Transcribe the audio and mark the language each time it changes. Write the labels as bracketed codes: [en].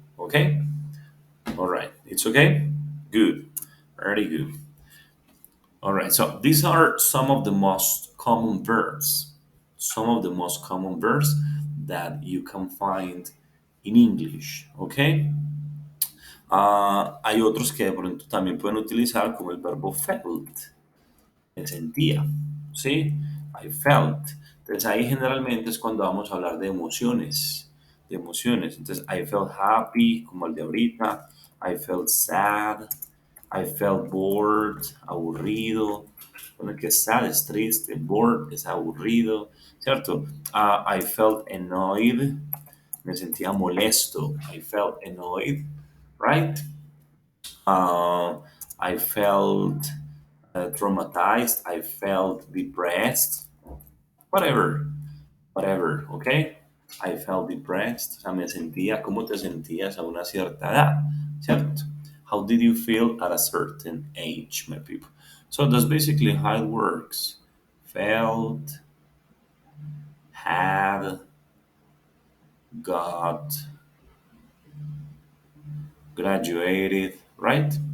[en] Okay? All right. It's okay? Good. Very good. All right. So these are some of the most common verbs. Some of the most common verbs that you can find in English. Okay? [es] Hay otros que de pronto también pueden utilizar como el verbo felt. Me sentía, ¿sí? [en] I felt. [es] Entonces ahí generalmente es cuando vamos a hablar de emociones. Entonces [en] I felt happy, [es] como el de ahorita, [en] I felt sad, I felt bored, [es] aburrido. Bueno, que sad es triste, bored es aburrido, ¿cierto? [en] I felt annoyed, [es] me sentía molesto, [en] I felt annoyed, right? Uh, I felt traumatized. I felt depressed. Whatever, whatever, okay? I felt depressed. [es] O sea, me sentía, ¿cómo te sentías a una cierta edad? ¿Cierto? [en] How did you feel at a certain age, my people? So that's basically how it works. Felt, had, got, graduated, right?